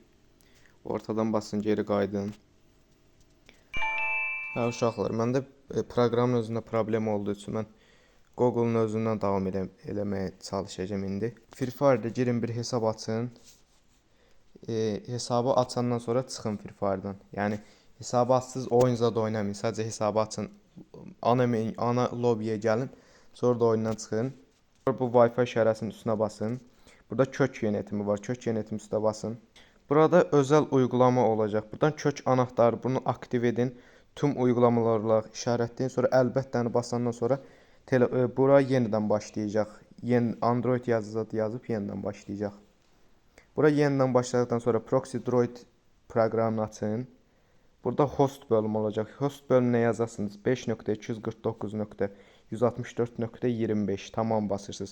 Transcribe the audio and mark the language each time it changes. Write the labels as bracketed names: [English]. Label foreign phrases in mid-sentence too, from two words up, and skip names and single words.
[Azerbaijani] Ortadan basın, geri qaydın. Uşaqlar, məndə proqramın özündə problem olduğu üçün mən Google'un özündən davam eləməyə çalışacağım indi. Free Fire'da girin, bir hesab açın. Hesabı açandan sonra çıxın Free Fire'dan. Yəni hesabı açsız oyunca da oynamayın. Sadəcə hesabı açın. Ana lobby'yə gəlin. Sonra da oyundan çıxın. Bu Wi-Fi şərəsinin üstünə basın. Burada [Turkish] kök yönetimi [Azerbaijani] var. [Turkish] Kök yönetimi [Azerbaijani] üstə basın. Burada [Turkish] özel uygulama [Azerbaijani] olacaq. Buradan [Turkish] kök anahtarı, [Azerbaijani] bunu aktiv edin. [Turkish] Tüm uygulamalarla [Azerbaijani] işarətləyin. Sonra əlbəttəni basandan sonra bura yenidən başlayacaq. Android yazıb yenidən başlayacaq. Bura yenidən başladıktan sonra Proxy Droid proqramını açın. Burada host bölümü olacaq. Host bölümünə yazarsınız 5.249.164.25 tamam basırsınız.